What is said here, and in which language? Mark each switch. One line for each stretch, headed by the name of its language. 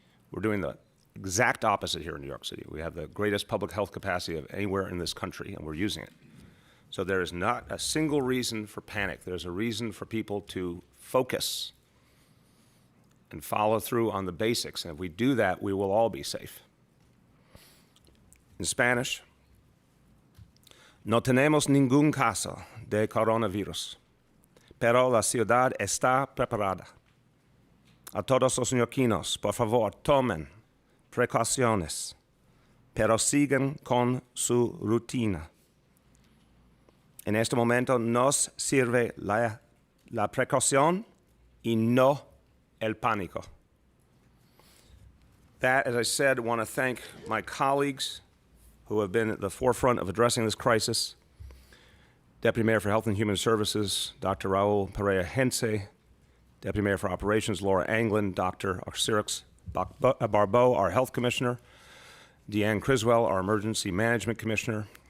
English: We're doing the exact opposite here in New York City. We have the greatest public health capacity of anywhere in this country, and we're using it. So there is not a single reason for panic. There's a reason for people to focus and follow through on the basics. And if we do that, we will all be safe. In Spanish,
Spanish: no tenemos ningún caso de coronavirus, pero la ciudad está preparada. A todos los neoyorquinos, por favor, tomen precauciones, pero sigan con su rutina. En este momento nos sirve la precaución y no el pánico.
English: That, as I said, I want to thank my colleagues who have been at the forefront of addressing this crisis. Deputy Mayor for Health and Human Services, Dr. Raul Perea-Hence, Deputy Mayor for Operations, Laura Anglin, Dr. Arcyrix Barbeau, our Health Commissioner, Deanne Criswell, our Emergency Management Commissioner,